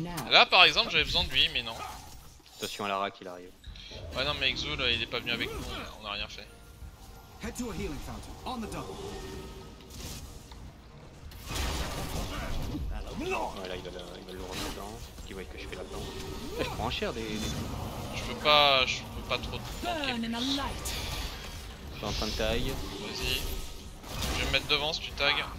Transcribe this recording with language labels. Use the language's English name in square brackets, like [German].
[French] Là par exemple j'avais besoin de lui, mais non. Attention à la rack, il arrive. Ouais non mais Xul il est pas venu avec nous, on a rien fait. [English] Head to a healing fountain on the double. [French] Voilà, il va le remettre dedans, parce qu'il voit que je fais là-dedans. Je prends cher des... Je peux pas trop tanker. [English] Burn in the light. [French] Je suis en train de taille. Vas-y. Je vais me mettre devant si tu tags.